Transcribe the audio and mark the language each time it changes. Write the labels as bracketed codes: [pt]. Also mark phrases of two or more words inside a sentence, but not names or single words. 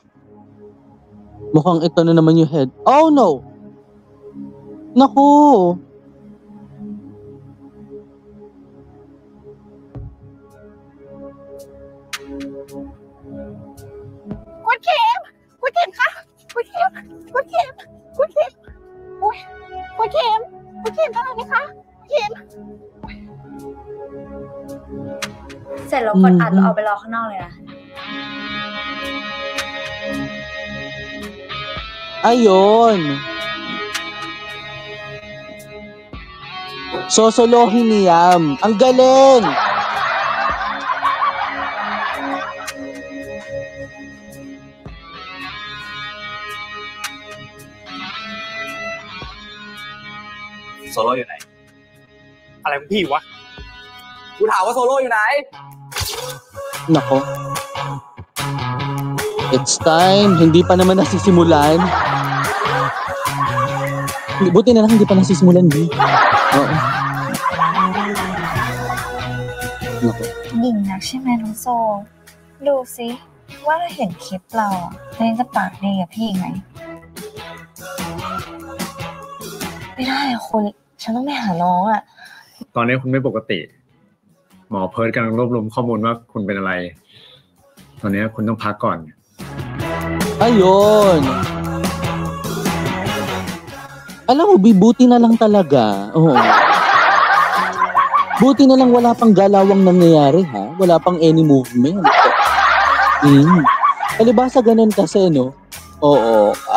[tl] Mukhang ito na naman yung head. [en] Oh no! Naku! [th] คุณเข็มคะคุณเข็มอุ๊ยคุณเข็มทำอะไรคะคุณเข็ม เสร็จแล้วกดอัดแล้วเอาไปรอข้างนอกเลยนะ [tl] Ayun. Sosolohin ni Yam. Ang galing! [th] Solo อยู่ไหน อะไรของพี่วะ กูถามว่าโซโล่อยู่ไหน [en] Nako. It's time. [tl] Hindi pa naman nasisimulan. Buti na lang hindi pa nasisimulan, di. Oo. Nako. [th] หญิงนักใช่ไหมน้องโซ ดูสิว่าถ้าเห็นคลิปเราเล่นจะปากดีกับพี่อีกไหม ไม่ได้อะคุณ ฉันต้องไปหาน้องอะ ตอนนี้คุณไม่ปกติ หมอเพิร์ทกำลังรวบรวมข้อมูลว่าคุณเป็นอะไร ตอนนี้คุณต้องพักก่อน [tl] Ayun. Alam mo, buti na lang talaga. Oo. Buti na lang wala pang galawang nangyayari, ha? Wala pang [en] any movement. [tl] Palibasa ganun kasi, no? Oo.